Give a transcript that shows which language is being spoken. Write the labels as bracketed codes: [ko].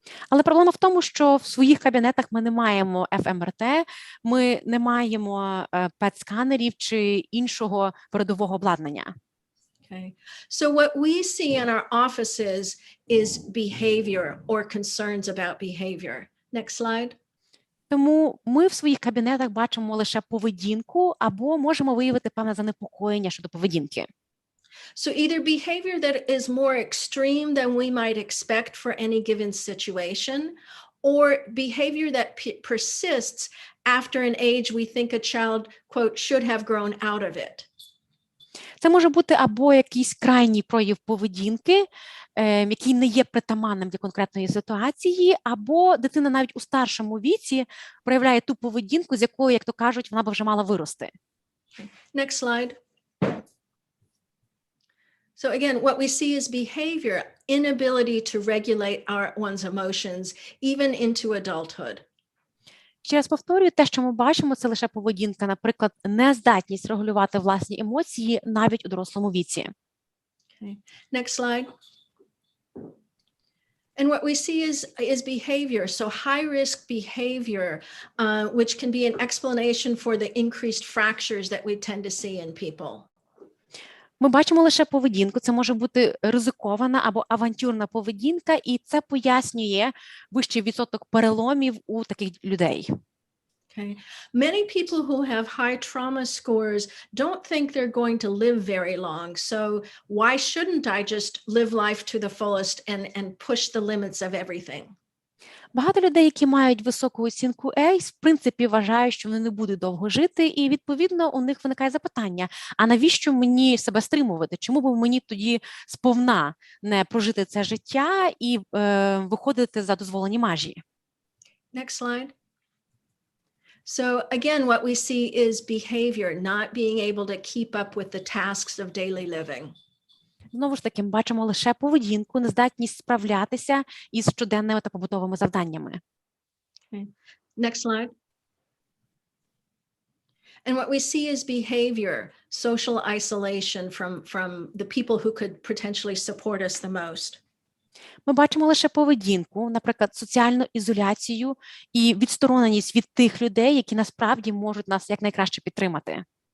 [uk] Але проблема в тому, що в своїх кабінетах ми не маємо ФМРТ, ми не маємо ПЕТ-сканерів чи іншого передового обладнання. [en] Okay. So what we see in our offices is behavior or concerns about behavior. Next slide. [uk] Тому ми в своїх кабінетах бачимо лише поведінку або можемо виявити певне занепокоєння щодо поведінки. [en] So either behavior that is more extreme than we might expect for any given situation, or behavior that persists after an age we think a child, quote, should have grown out of it. [uk] Це може бути або якийсь крайній прояв поведінки, який не є притаманним для конкретної ситуації, або дитина навіть у старшому віці проявляє ту поведінку, з якою, як то кажуть, вона б вже мала вирости. [en] Next slide. So again, what we see is behavior, inability to regulate one's emotions, even into adulthood. [uk] Ще раз повторюю, те, що ми бачимо, це лише поведінка, наприклад, нездатність регулювати власні емоції навіть у дорослому віці. [en] Okay, next slide. And what we see is behavior. So high risk behavior, which can be an explanation for the increased fractures that we tend to see in people. [uk] Ми бачимо лише поведінку, це може бути ризикована або авантюрна поведінка, і це пояснює вищий відсоток переломів у таких людей. [en] Okay. Many people who have high trauma scores don't think they're going to live very long. So why shouldn't I just live life to the fullest and push the limits of everything? [uk] Багато людей, які мають високу оцінку A, в принципі, вважають, що вони не будуть довго жити, і, відповідно, у них виникає запитання, а навіщо мені себе стримувати? Чому б мені тоді сповна не прожити це життя і виходити за дозволені межі? [en] Next slide. So again, what we see is behavior, not being able to keep up with the tasks of daily living. [uk] Знову ж таки, ми бачимо лише поведінку, нездатність справлятися із щоденними та побутовими завданнями. [en] Okay. Next slide. And what we see is behavior, social isolation from the people who could potentially support us the most. [uk] Ми бачимо лише поведінку, наприклад, соціальну ізоляцію і відстороненість від тих людей, які насправді можуть нас якнайкраще підтримати.